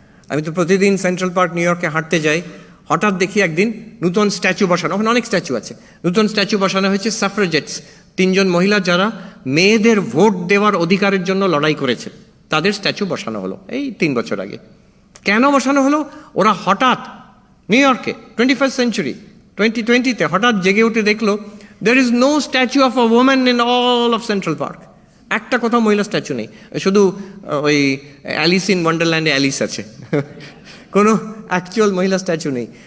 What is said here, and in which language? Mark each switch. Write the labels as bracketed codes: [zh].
[bn] আমি তো প্রতিদিন সেন্ট্রাল পার্ক নিউ ইয়র্কে হাঁটতে যাই, হঠাৎ দেখি একদিন নূতন স্ট্যাচু বসানো, ওখানে অনেক স্ট্যাচু আছে, নূতন স্ট্যাচু বসানো হয়েছে সাফ্রাজেটস, 3 জন মহিলা যারা মেয়েদের ভোট দেওয়ার অধিকারের জন্য লড়াই করেছে, তাদের স্ট্যাচু বসানো হলো এই 3 বছর আগে। কেন বসানো হলো? ওরা হঠাৎ নিউ ইয়র্কে 21st সেঞ্চুরি 2020-তে হঠাৎ জেগে উঠে দেখলো [en] there is no statue of a woman in all of Central Park. [bn] একটা কোথাও মহিলা স্ট্যাচু নেই, শুধু ওই অ্যালিস ইন ওয়ান্ডারল্যান্ডে অ্যালিস আছে, কোনো অ্যাকচুয়াল মহিলা স্ট্যাচু নেই।